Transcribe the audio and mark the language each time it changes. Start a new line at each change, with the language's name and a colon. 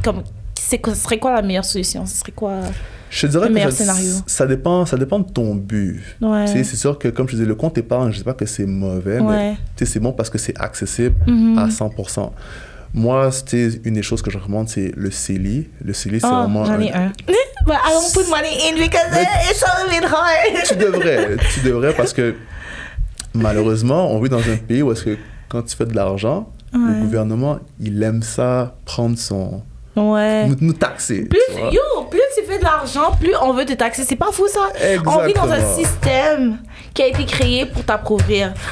French: Comme, ce serait quoi la meilleure solution? Ce serait quoi... Je dirais le meilleur scénario. Ça dépend de ton but. C'est sûr que, comme je disais, le compte épargne, je ne dis pas que c'est mauvais, mais c'est bon parce que c'est accessible à 100%. Moi, une des choses que je recommande, c'est le CELI. Le CELI, c'est vraiment... j'en ai un.
English: But I don't put money in because it's a bit hard.
French: Tu devrais parce que, malheureusement, on vit dans un pays où est-ce que quand tu fais de l'argent, le gouvernement, il aime ça prendre son... Nous taxer. Plus tu fais de l'argent, plus on veut te taxer. C'est pas fou, ça? Exactement. On vit dans un système qui a été créé pour t'appauvrir.